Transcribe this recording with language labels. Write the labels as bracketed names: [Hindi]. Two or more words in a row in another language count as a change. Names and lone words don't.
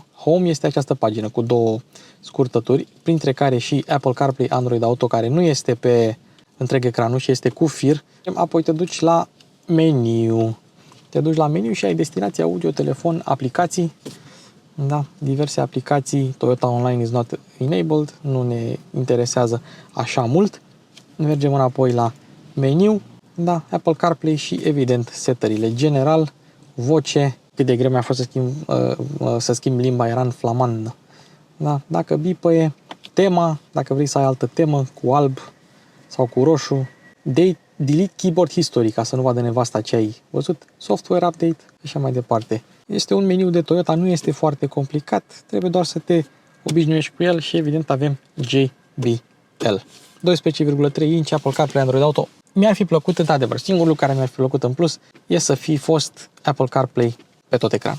[Romanian] Home este această pagină cu două scurtături, printre care și Apple CarPlay, Android Auto, care nu este pe întreg ecranul și este cu fir. Apoi te duci la meniu. Te duci la meniu și ai destinație audio, telefon, aplicații. Da, diverse aplicații. [English] Toyota Online is not enabled. [Romanian] Nu ne interesează așa mult. Mergem înapoi la meniu. Da, Apple CarPlay și evident setările. General, voce, cât de greu mi-a fost să schimb limba, era în flamandă. Da, dacă bipăie, tema, dacă vrei să ai altă temă cu alb sau cu roșu, [English] delete keyboard history, [Romanian] ca să nu vadă nevasta ce ai văzut, [English] software update [Romanian] și așa mai departe. Este un meniu de Toyota, nu este foarte complicat, trebuie doar să te obișnuiești cu el și evident avem JBL. 12,3 inch, Apple CarPlay, Android Auto. Mi-ar fi plăcut, într-adevăr, singurul lucru care mi-ar fi plăcut în plus e să fi fost Apple CarPlay pe tot ecranul.